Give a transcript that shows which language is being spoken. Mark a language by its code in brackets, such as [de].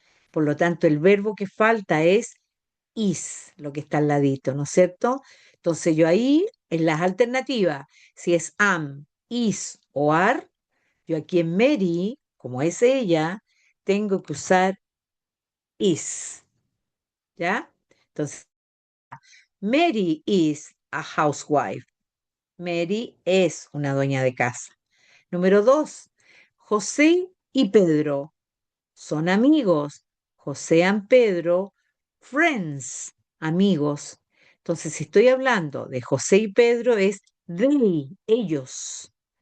[es] Por lo tanto, el verbo que falta es is, lo que está al ladito, ¿no es cierto? Entonces yo ahí, en las alternativas, si es am, is o are, yo aquí en Mary, como es ella, tengo que usar is, ¿ya? Entonces, [en] Mary is a housewife. [es] Mary es una dueña de casa. Número 2, José y Pedro son amigos. [en] José and Pedro, friends, amigos. [es] Entonces, si estoy hablando de José y Pedro, es they, ellos.